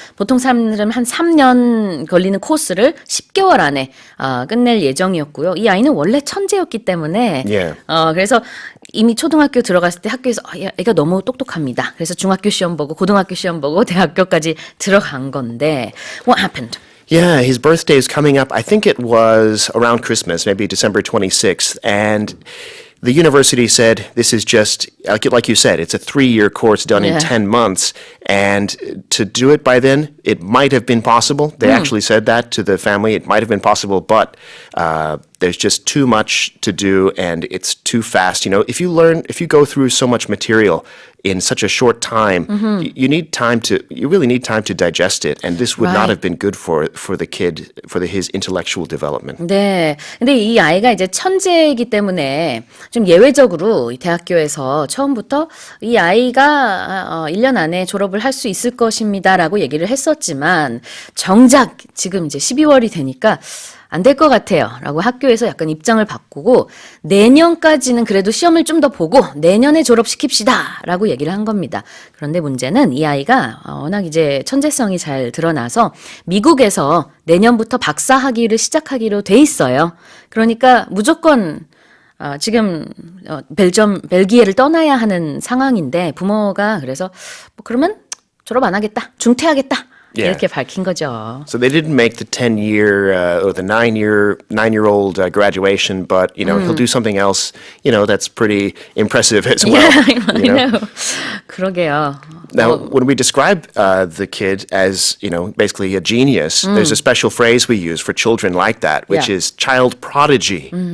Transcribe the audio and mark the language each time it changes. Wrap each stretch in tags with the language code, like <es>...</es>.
<ko>보통 사람들은 한 3년 걸리는 코스를 10개월 안에 끝낼 예정이었고요. 이 아이는 원래 천재였기 때문에</ko> <en>Yeah.</en> <ko>그래서 이미 초등학교 들어갔을 때 학교에서 애가 너무 똑똑합니다. 그래서 중학교 시험 보고 고등학교 시험 보고 대학교까지 들어간 건데</ko> <en>What happened? Yeah, his birthday is coming up. I think it was around Christmas, maybe December 26th. And the university said this is just, like you said, it's a 3-year course done in 10 months. And to do it by then, it might have been possible. They actually said that to the family. It might have been possible, but there's just too much to do and it's too fast. You know, if you go through so much material in such a short time, you really need time to digest it. And this would not have been good for the kid, his intellectual development.</en> <ko>네. 근데 이 아이가 이제 천재이기 때문에 좀 예외적으로 이 대학교에서 처음부터 이 아이가 1년 안에 졸업을 할 수 있을 것입니다라고 얘기를 했었지만 정작 지금 이제 12월이 되니까 안 될 것 같아요. 라고 학교에서 약간 입장을 바꾸고 내년까지는 그래도 시험을 좀 더 보고 내년에 졸업시킵시다. 라고 얘기를 한 겁니다. 그런데 문제는 이 아이가 워낙 이제 천재성이 잘 드러나서 미국에서 내년부터 박사 학위를 시작하기로 돼 있어요. 그러니까 무조건 지금 벨기에를 떠나야 하는 상황인데 부모가 그래서 뭐 그러면 졸업 안 하겠다. 중퇴하겠다.</ko> <en>Yeah.</en> <ko>이렇게 밝힌 거죠.</ko> <en>So they didn't make the 10-year or the 9-year-old graduation, but he'll do something else, that's pretty impressive as well. Yeah, I know.</en> <ko>그러게요.</ko> <en>Now, when we describe the kid as, basically a genius, there's a special phrase we use for children like that, which is child prodigy.</en>